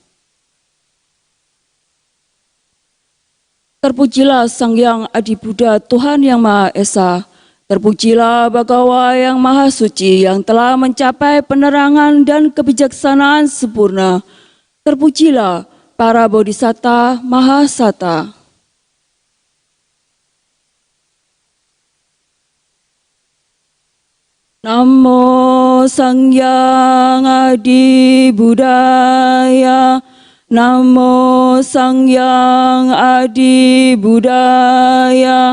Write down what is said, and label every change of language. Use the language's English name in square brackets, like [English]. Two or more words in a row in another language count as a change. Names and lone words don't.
[Indonesian] Terpujilah Sang Hyang Adi Buddha, Tuhan Yang Maha Esa. Terpujilah Bhagawa yang Maha Suci yang telah mencapai penerangan dan kebijaksanaan sempurna. Terpujilah para Bodhisatta Mahasata. Namo Sang Hyang Adi Buddhaya. Namo Sang Hyang Adi Buddhaya.